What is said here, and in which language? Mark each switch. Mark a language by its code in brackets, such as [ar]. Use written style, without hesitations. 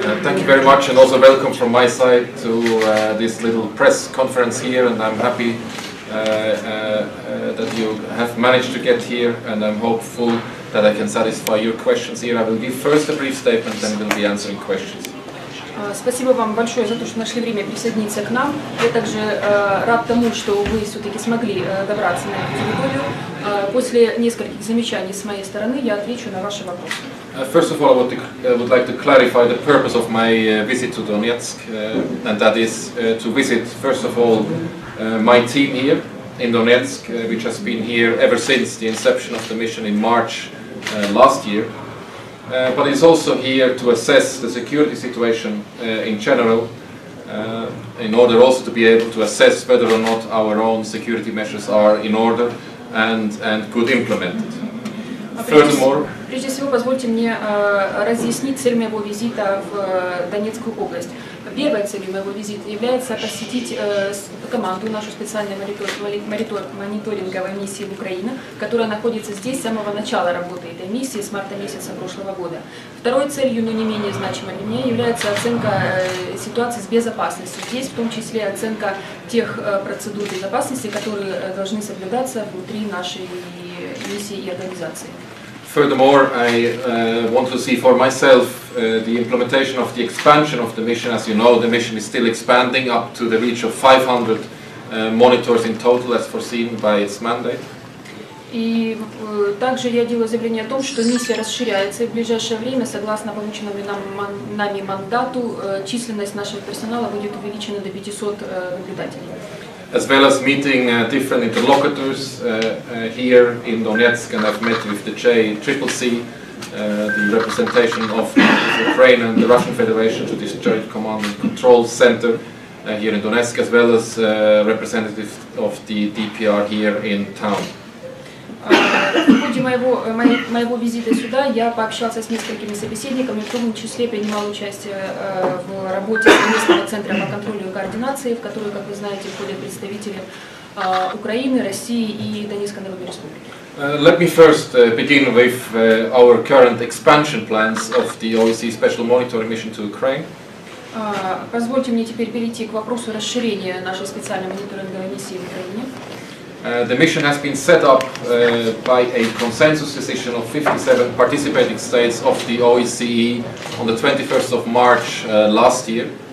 [en] Thank you very much, and also welcome from my side to this little press conference here, and I'm happy that you have managed to get here, and I'm hopeful that I can satisfy your questions here. I will give first a brief statement, then we'll be answering questions. [ru] Спасибо вам большое за то, что нашли время присоединиться к нам. Я также рад тому, что вы все-таки смогли добраться на эту территорию. После нескольких замечаний с моей стороны я отвечу на ваши вопросы. [en] First of all, I would like to clarify the purpose of my visit to Donetsk, and that is to visit, first of all, my team here in Donetsk, which has been here ever since the inception of the mission in March last year. But it's also here to assess the security situation in general, in order also to be able to assess whether or not our own security measures are in order and good implemented. Furthermore, [ru] прежде всего, позвольте мне разъяснить цель моего визита в Донецкую область. Первой целью моего визита является посетить команду, нашу специальную мониторинговой миссии в Украине, которая находится здесь с самого начала работы этой миссии, с марта месяца прошлого года. Второй целью, но не менее значимой для меня, является оценка ситуации с безопасностью. Здесь в том числе оценка тех процедур безопасности, которые должны соблюдаться внутри нашей миссии и организации. [en] Furthermore, I want to see for myself the implementation of the expansion of the mission. As you know, the mission is still expanding up to the reach of 500 monitors in total, as foreseen by its mandate. [ru] И также я делаю заявление о том, что миссия расширяется, и в ближайшее время, согласно полученному нами мандату, численность нашего персонала будет увеличена до 500 наблюдателей. [en] As well as meeting different interlocutors here in Donetsk, and I've met with the JCCC, the representation of Ukraine and the Russian Federation to this Joint Command and Control Center here in Donetsk, as well as representatives of the DPR here in town. [ru] В ходе моего визита сюда я пообщался с несколькими собеседниками, в том числе принимал участие в работе местного центра по контролю и координации, в которую, как вы знаете, входят представители Украины, России и Донецкой Народной Республики. [en] Let me first begin with our current expansion plans of the OSCE Special Monitoring Mission to Ukraine. [ru] Позвольте мне теперь перейти к вопросу расширения нашей специальной мониторинговой миссии в Украине. [en] The mission has been set up by a consensus decision of 57 participating states of the OSCE on the 21st of March last year.